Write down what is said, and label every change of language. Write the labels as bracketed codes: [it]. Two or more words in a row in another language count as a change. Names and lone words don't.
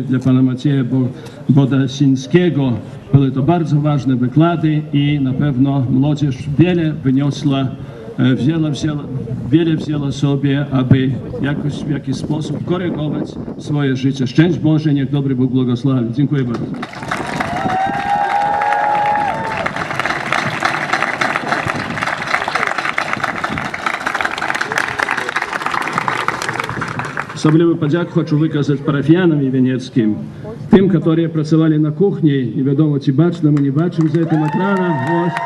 [pl] Dla pana Macieja Bodasińskiego. Były to bardzo ważne wykłady i na pewno młodzież wiele wyniosła, wiele wzięła sobie, aby jakoś w jakiś sposób korygować swoje życie. Szczęść Boże, niech dobry Bóg błogosławi. Dziękuję bardzo. [uk] Особливо подяку хочу виказати парафіянам вінницьким, тим, які працювали на кухні, невідомо чи бачимо, не бачимо за цим екраном.